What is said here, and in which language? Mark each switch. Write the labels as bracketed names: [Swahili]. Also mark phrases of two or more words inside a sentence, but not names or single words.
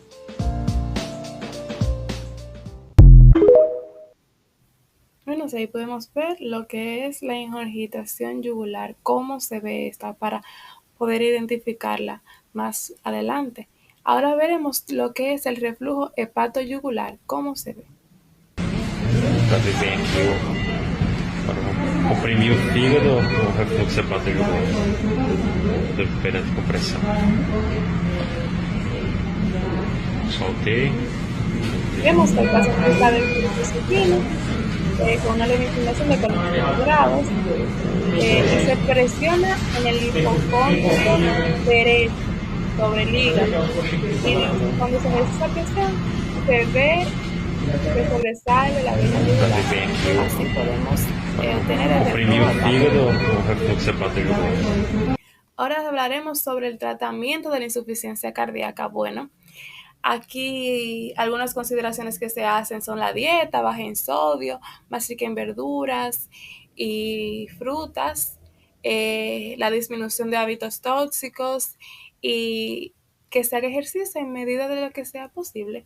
[Spanish] Bueno, ahí podemos ver lo que es la ingurgitación yugular, cómo se ve esta para poder identificarla más adelante. Ahora veremos lo que es el reflujo hepatoyugular, cómo se ve. [Portuguese] Fazer bem aqui para comprimir o fígado, o refluxo hepatojugular perante compressão. Soltei. [Spanish] Vemos que el paso está del disciplina con una limitación de 45 grados que se presiona en el hipocondrio derecho sobre el hígado y cuando se ejerce esa presión se ve que sobresale la vena yugular. Así podemos obtener el [Portuguese] Comprimir o fígado, o refluxo hepatojugular. [Spanish] Ahora hablaremos sobre el tratamiento de la insuficiencia cardíaca. Bueno, aquí algunas consideraciones que se hacen son la dieta baja en sodio, más rica en verduras y frutas, la disminución de hábitos tóxicos y que se haga ejercicio en medida de lo que sea posible.